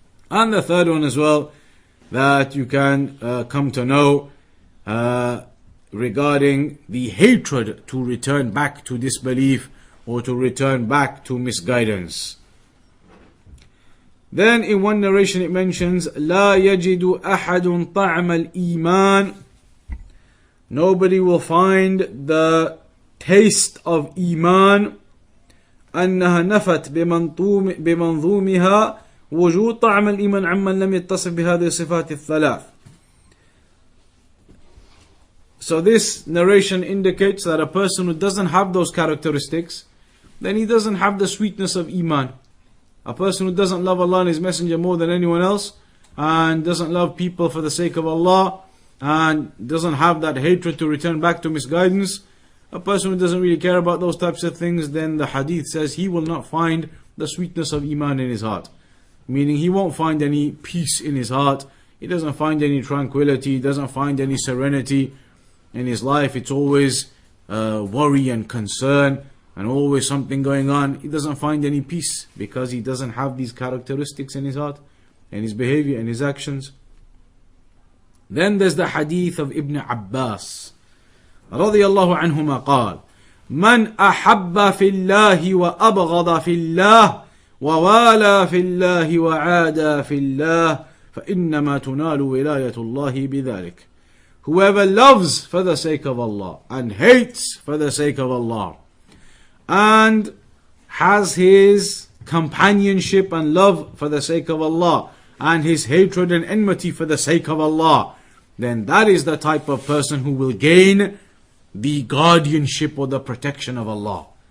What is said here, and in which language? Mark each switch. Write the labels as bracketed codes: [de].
[en] And the third one as well, that you can come to know regarding the hatred to return back to disbelief or to return back to misguidance. Then in one narration it mentions [ar] لا يجد أحد طعم الإيمان. [en] Nobody will find the taste of iman [ar] أنها نفت بمنظومها وجود طعم الإيمان عمن لم يتصف بهذه الصفات الثلاث. [en] So this narration indicates that a person who doesn't have those characteristics, then he doesn't have the sweetness of iman. A person who doesn't love Allah and His Messenger more than anyone else, and doesn't love people for the sake of Allah, and doesn't have that hatred to return back to misguidance, a person who doesn't really care about those types of things, then the hadith says he will not find the sweetness of iman in his heart. Meaning he won't find any peace in his heart, he doesn't find any tranquility, he doesn't find any serenity in his life. It's always worry and concern, and always something going on. He doesn't find any peace because he doesn't have these characteristics in his heart and his behavior and his actions. Then there's the hadith of Ibn Abbas [ar] رضي الله عنهما قال من أحب في الله وأبغض في الله ووالى في الله وعادى في الله فإنما تنال ولاية الله بذلك. [en] Whoever loves for the sake of Allah and hates for the sake of Allah, and has his companionship and love for the sake of Allah, and his hatred and enmity for the sake of Allah, then that is the type of person who will gain the guardianship or the protection of Allah.